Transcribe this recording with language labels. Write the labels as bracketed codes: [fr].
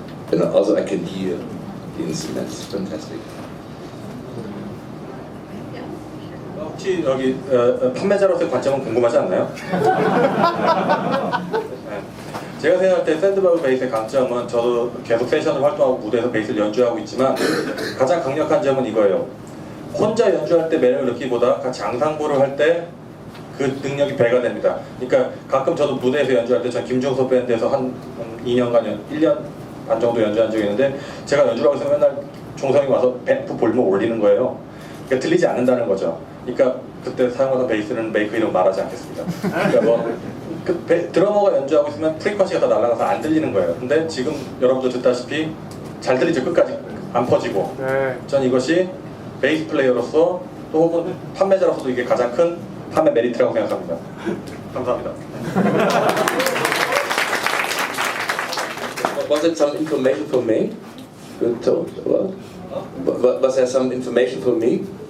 [en] And also I can hear the instruments, fantastic. [ko] 혹시 여기 판매자로서의 관점은 궁금하지 않나요? 네. 제가 생각할 때 샌드버그 베이스의 강점은 저도 계속 세션을 활동하고 무대에서 베이스를 연주하고 있지만 가장 강력한 점은 이거예요. 혼자 연주할 때 매력을 느끼기보다 같이 앙상블을 할 때 그 능력이 배가 됩니다. 그러니까 가끔 저도 무대에서 연주할 때 전 김종석 밴드에서 한 2년간, 1년 반 정도 연주한 적이 있는데 제가 연주를 하고 있으면 맨날 종성이 와서 밴프 볼륨을 올리는 거예요. 그러니까 들리지 않는다는 거죠. 그러니까 그때 사용하던 베이스는 메이크 이름 말하지 않겠습니다. 그러니까 드러머가 연주하고 있으면 프리퀀시가 다 날아가서 안 들리는 거예요. 근데 지금 여러분도 듣다시피 잘 들리죠. 끝까지 안 퍼지고. 네. 전 이것이 베이스 플레이어로서 또 혹은 판매자로서도 이게 가장 큰 판매 메리트라고 생각합니다. 감사합니다. [en] Was it some information for me? You told about? Was there some information for me?